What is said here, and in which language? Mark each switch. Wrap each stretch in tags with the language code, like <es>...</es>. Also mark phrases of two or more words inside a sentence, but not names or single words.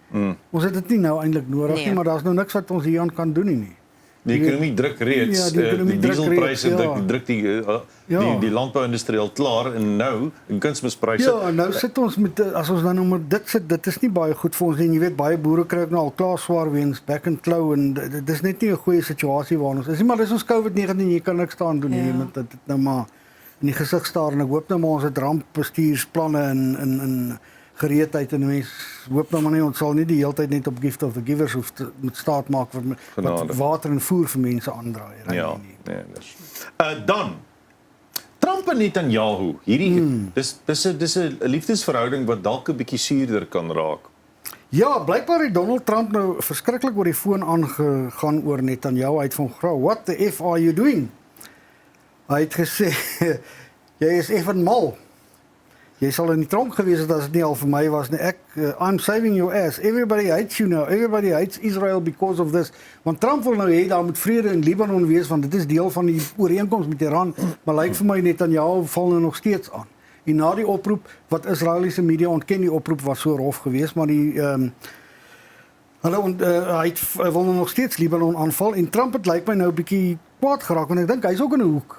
<af>Ons het dit nie nou eintlik nodig nie, maar daar's nou niks wat ons hieraan kan doen nie. Die ekonomie druk reeds, Ja, die ekonomie druk dieselpryse reeds, ja. druk Ja. die landbouindustrie al klaar en nou in kunsmispryse. Ja, nou sit ons met as ons nou met dit sit, dit is nie baie goed vir ons nie. Jy weet baie boere kry ook nou al klaar swaar weens back and claw en dit is net nie 'n goeie situasie waar ons is nie, maar dis ons COVID-19, jy kan niks staan doen nie. Jy moet dit nou maar in die gesig staar en ek hoop nou maar ons het rampbestuursplanne in gereedheid en mense hoop nou maar nie ons sal nie die hele tyd net op gift of the givers hoef te moet staat maak vir wat water en voer vir mense aandraai. Ja, nee, dis. Dan Trump en Netanyahu, hierdie dis 'n liefdesverhouding wat dalk 'n bietjie suurder kan raak. Ja, blykbaar het Donald Trump nou verskriklik oor die foon aangegaan oor Netanyahu. Hy het van gevra,</af> <en>"What the F are you doing?"</en> <af>Hy het gesê, "Jy is effens mal. Jy sal in die tronk gewees het as dit nie al vir my was nie.</af> <en>I'm saving your ass. Everybody hates you now. Everybody hates Israel because of this."</en> <af>Want Trump wil nou hê daar moet vrede in Libanon wees want dit is deel van die ooreenkoms met Iran, maar lyk vir my Netanyahu val nou nog steeds aan. En na die oproep wat Israeliese media ontken, die oproep was so rof geweest, maar die hy wil nog steeds Libanon aanval en Trump het lyk my nou 'n bietjie kwaad geraak want ek dink hy's ook in 'n hoek.</af>